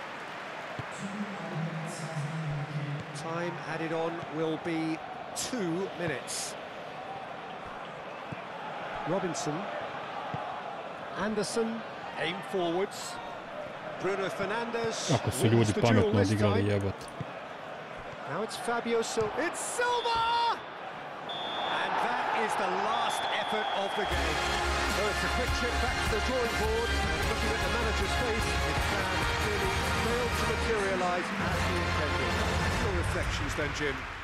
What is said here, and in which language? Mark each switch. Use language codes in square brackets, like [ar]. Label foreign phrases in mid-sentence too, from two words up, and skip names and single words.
[en] Time added on will be 2 minutes. Robinson. Anderson, aim forwards. Bruno Fernandes. [sr] Kako su ljudi pametno odigrali, jebote. [en] Now it's Fabio Silva. It's Silva! And that is the last effort of the game. So it's a quick trip back to the drawing board. And looking at the manager's face, it can clearly failed to materialise as he intended. Your reflections then, Jim?